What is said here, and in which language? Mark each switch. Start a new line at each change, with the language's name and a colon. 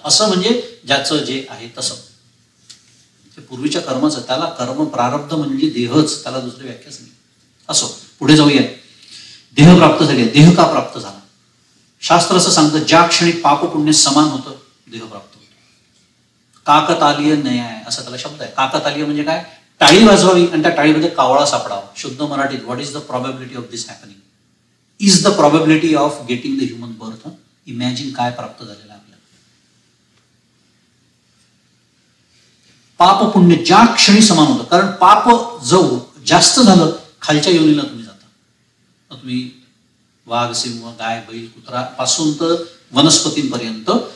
Marathi: असं म्हणजे ज्याचं जे आहे तसं, ते पूर्वीच्या कर्माचं, त्याला कर्म प्रारब्ध म्हणजे देहच, त्याला दुसरी व्याख्याच नाही. असो, पुढे जाऊया. देह प्राप्त झाले. देह का प्राप्त झाला? शास्त्र असं सांगतं, ज्या क्षणी पाप पुण्य समान होतं देह प्राप्त होतो. काकतालीय न्याय असा त्याला शब्द आहे. काकतालीय म्हणजे काय? टाळी वाजवावी आणि त्या टाळीमध्ये कावळा सापडावा. शुद्ध मराठीत,
English: What is the probability of this happening? Is the probability of getting the human birth.
Marathi: Imagine काय प्राप्त झालेलं आहे आपल्याला. पाप पुण्य ज्या क्षणी समान होतं, कारण पाप जर जास्त झालं खालच्या योनीला तुम्ही जाता. तुम्ही वाघ, सिंह, गाय, बैल, कुत्रा पासून तर वनस्पतींपर्यंत.